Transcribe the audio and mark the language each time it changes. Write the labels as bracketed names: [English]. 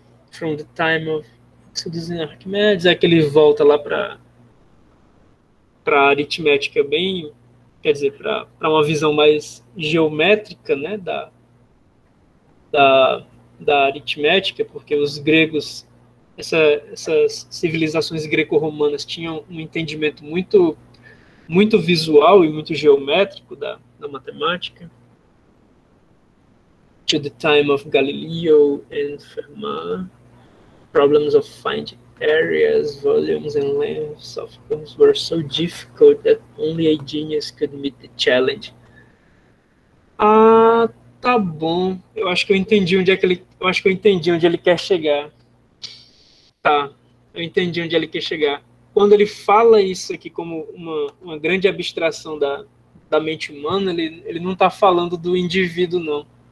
[English] From the time of Arquimedes, [Portuguese] é que ele volta lá para aritmética bem, quer dizer, para uma visão mais geométrica, né, da aritmética, porque os gregos, essas civilizações greco-romanas tinham um entendimento muito visual e muito geométrico da matemática. [English] To the time of Galileo and Fermat, problems of finding areas, volumes, and lengths of curves were so difficult that only a genius could meet the challenge. [Portuguese] Tá bom. Eu acho que eu entendi onde ele quer chegar. Tá. Eu entendi onde ele quer chegar. Quando ele fala isso aqui como uma grande abstração da mente humana, ele não está falando do indivíduo, não.